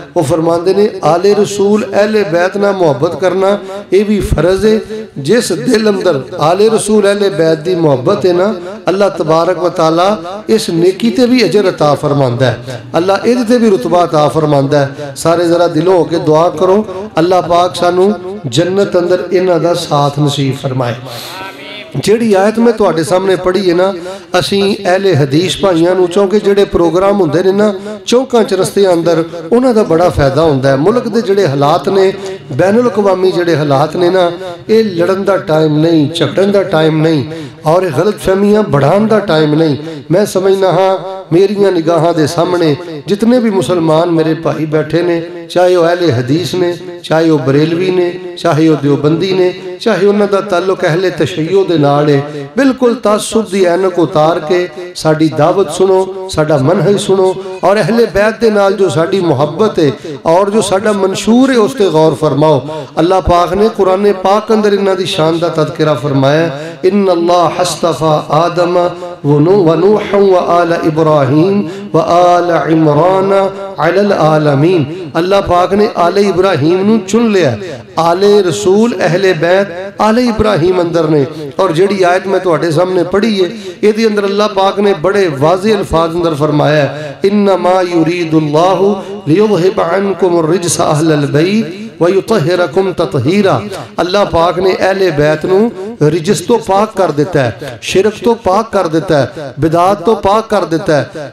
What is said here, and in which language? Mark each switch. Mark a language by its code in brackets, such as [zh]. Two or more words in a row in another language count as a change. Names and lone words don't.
[pa] وہ فرماندے نے آل رسول اہل بیت نہ محبت کرنا یہ بھی فرض ہے۔ جس دل اندر آل رسول اہل بیت دی محبت ہے نا، اللہ تبارک و تعالی اس نیکی تے بھی اجر عطا فرماندہ ہے، اللہ ایدھ تے بھی رتبہ عطا فرماندہ ہے۔ سارے ذرا دلوں ہو کے دعا کرو اللہ پاک سانو جنت اندر انہاں دا ساتھ نصیب فرمائے۔ جیڑی آیت میں تو آٹے سامنے پڑھی ہے نا، اسیں اہل حدیث پائیاں نو چونکہ جڑے پروگرام ہوندے نے نا چوکاں چرستے اندر انہاں دا بڑا فائدہ ہوندہ ہے۔ ملک دے جڑے حالات نے، بین الاقوامی جڑے حالات نے نا، اے لڑن دا ٹائم نہیں، چکڑن دا ٹائم نہیں، اور غلط فہمیاں بڑھان دا ٹائم نہیں۔ میں سمجھنا ہاں میریاں نگاہاں دے سامنے جتنے بھی مسلمان میرے بھائی بیٹھے نے، چاہے وہ اہل حدیث نے، چاہے وہ بریلوی نے، چاہے وہ دیوبندی نے، چاہے انہاں دا تعلق اہل تشیع دے نال ہے، بالکل تعصب دی اینک اتار کے ساڈی دعوت سنو، ساڈا منہج سنو، اور اہل بیت دے نال جو ساڈی محبت ہے اور جو ساڈا منشور ہے اس تے غور فرماؤ۔ اللہ پاک نے قرآن پاک اندر انہاں دی شان دا تذکرہ فرمایا، [ar] ان اللہ اصطفى آدم ونوح وآل ابراہیم وآل عمران علی العالمین۔ [pa] اللہ پاک نے آل ابراہیم نو چن لیا، آل رسول اہل بیت آل ابراہیم اندر نے۔ اور جڑی آیت میں تو اٹھے سامنے پڑھی ہے، یہ دی اندر اللہ پاک نے بڑے واضح الفاظ اندر فرمایا ہے، [ar] انما یرید اللہ لیذہب عنکم الرجس اہل البیت وَيُطَهِّرَكُمْ تَطْهِيرًا [pa] اللہ پاک نے اہل بیت نو رجس تو پاک کر دیتا ہے، شرک تو پاک کر دیتا ہے، بدعات تو پاک کر دیتا ہے۔